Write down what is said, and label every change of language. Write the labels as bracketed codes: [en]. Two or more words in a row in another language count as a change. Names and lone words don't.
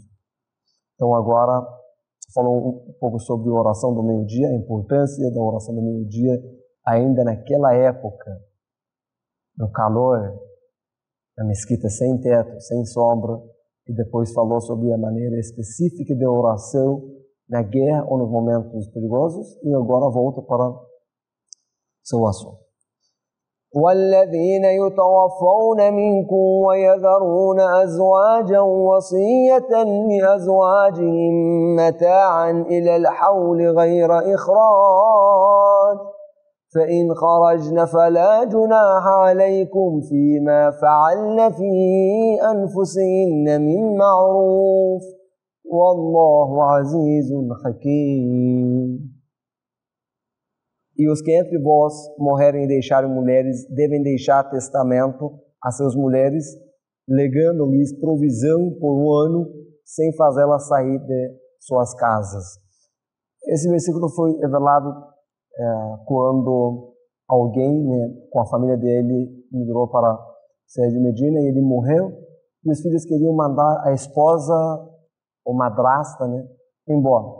[pt] Então agora, falou um pouco sobre a oração do meio-dia, a importância da oração do meio-dia, ainda naquela época, no calor, na mesquita sem teto, sem sombra, e depois falou sobre a maneira específica de oração na guerra ou nos momentos perigosos, e agora volta para seu assunto. [ar] وَالَّذِينَ يُتَوَفَّوْنَ مِنكُمْ وَيَذَرُونَ أَزْوَاجًا وَصِيَّةً لِأَزْوَاجِهِمْ مَتَاعًا إِلَى الْحَوْلِ غَيْرَ إِخْرَاجٍ فَإِنْ خَرَجْنَ فَلَا جُنَاحَ عَلَيْكُمْ فِيمَا فَعَلْنَ فِي أَنفُسِهِنَّ مِنْ مَعْرُوفٍ وَاللَّهُ عَزِيزٌ حَكِيمٌ. [pt] E os que entre vós morrerem e deixarem mulheres, devem deixar testamento a suas mulheres, legando-lhes provisão por um ano, sem fazê-las sair de suas casas. Esse versículo foi revelado quando alguém, com a família dele, migrou para a cidade de Medina e ele morreu, e os filhos queriam mandar a esposa, ou madrasta, embora.